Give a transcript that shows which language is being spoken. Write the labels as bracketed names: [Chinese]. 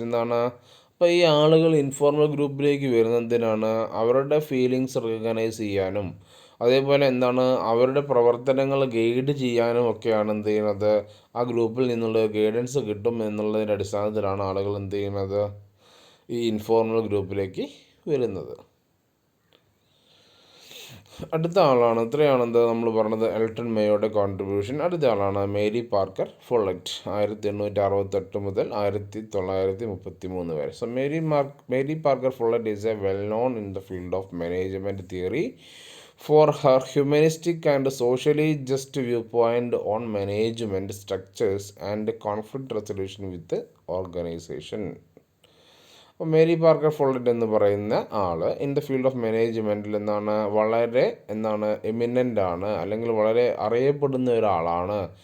[Malayalam] എന്താണ് അപ്പോൾ ഈ ആളുകൾ ഇൻഫോർമൽ ഗ്രൂപ്പിലേക്ക് വരുന്നതിനാണ് അവരുടെ ഫീലിങ്സ് റിക്കഗ്നൈസ് ചെയ്യാനും അതേപോലെ എന്താണ് അവരുടെ പ്രവർത്തനങ്ങൾ ഗൈഡ് ചെയ്യാനും ഒക്കെയാണ് എന്ത് ചെയ്യുന്നത്, ആ ഗ്രൂപ്പിൽ നിന്നുള്ള ഗൈഡൻസ് കിട്ടും എന്നുള്ളതിൻ്റെ അടിസ്ഥാനത്തിലാണ് ആളുകൾ എന്ത് ചെയ്യുന്നത്, ഈ ഇൻഫോർമൽ ഗ്രൂപ്പിലേക്ക് വരുന്നത്. അടുത്ത ആളാണ്, ഇത്രയാണ് എന്താ നമ്മൾ പറഞ്ഞത് എൽട്ടൺ മേയോയുടെ കോൺട്രിബ്യൂഷൻ. അടുത്ത ആളാണ് മേരി പാർക്കർ ഫുള്ളറ്റ്, 1868 മുതൽ 1933 വരെ. [English] So Mary Parker Follett is a well known in the field of management theory for her humanistic and socially just viewpoint on management structures and conflict resolution with the organization. [Malayalam] Mary Parker ഫുള്ളറ്റ് എന്ന് പറയുന്ന ആൾ [English] in the field of മാനേജ്മെൻറ്റിൽ [Malayalam] വളരെ eminent ആണ്, അല്ലെങ്കിൽ വളരെ അറിയപ്പെടുന്ന ഒരാളാണ്.